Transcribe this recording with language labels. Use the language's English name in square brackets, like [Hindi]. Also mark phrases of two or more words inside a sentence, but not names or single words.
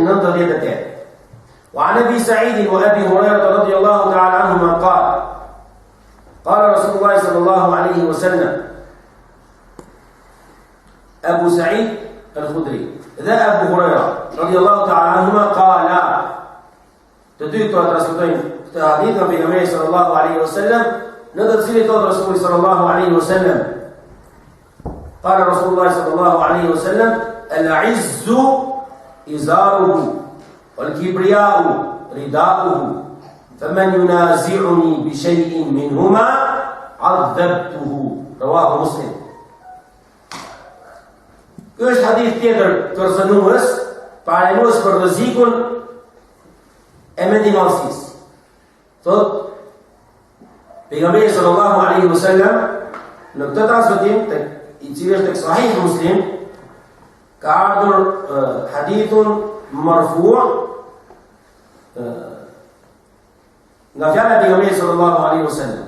[Arabic] وعن ابي سعيد وابي هريره رضي الله تعالى عنهما قال قال رسول الله صلى الله عليه وسلم, [Albanian] Abu Sa'id al-Khudri dhe Abu Huraira [Arabic] رضي الله تعالى عنهما قال, [Albanian] të dy këto transmetojnë këtë hadith nga pejgamberi [Arabic] صلى الله عليه وسلم, [Albanian] në të cilin thotë [Arabic] رسول الله صلى الله عليه وسلم قال رسول الله صلى الله عليه وسلم العز إزاره والكبرياء رداؤه فمن ينازعني بشيء منهما عذبته. رواه مسلم. [Albanian] Ky është hadith tjetër kërcënues, paralajmërues për rrezikun e mendimallësisë. Thot pejgamberi [Arabic] صلى الله عليه وسلم [Albanian] në këtë transmetim i cili është tek Sahih Muslim ka ardhur [Arabic] حديث مرفوع' [Albanian] nga fjala e pejgamberit [Arabic] صلى الله عليه وسلم.